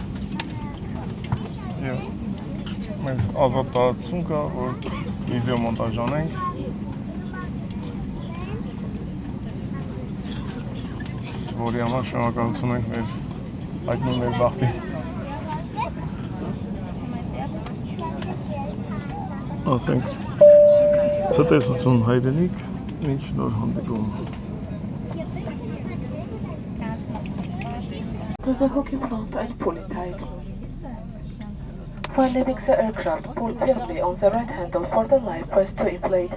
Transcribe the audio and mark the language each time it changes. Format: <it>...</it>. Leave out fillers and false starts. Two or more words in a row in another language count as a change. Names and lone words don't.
<hy>Եվ մենք ազատ տարածություն կա, որ վիդեո մոնտաժ անենք։ Որի համար շնորհակալություն ենք մեր հայտնում մեր բախտին։ Ասենք ցտեսություն հայրենիք, ինչ նոր հանդիպում։</hy> <en>There's a hook in front and pull it tight. When leaving the aircraft, pull firmly on the right handle for the life vest to inflate.</en>